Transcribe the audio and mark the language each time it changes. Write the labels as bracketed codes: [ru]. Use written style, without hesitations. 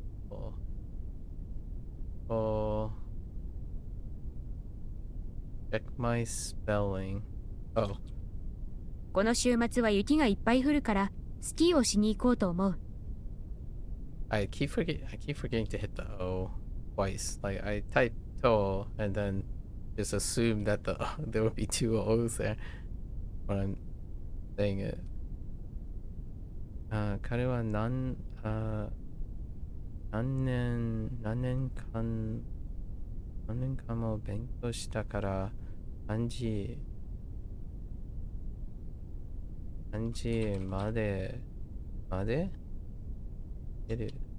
[en] Oh, oh, check my spelling. Oh, [ja] この週末は雪がいっぱい降るからスキーをしに行こうと思う。 [en] I keep forgetting to hit the O twice. Like I type to and then just assume that there would be two O's there when I'm saying it. [ja] 彼は何年間も勉強したから漢字まで出る。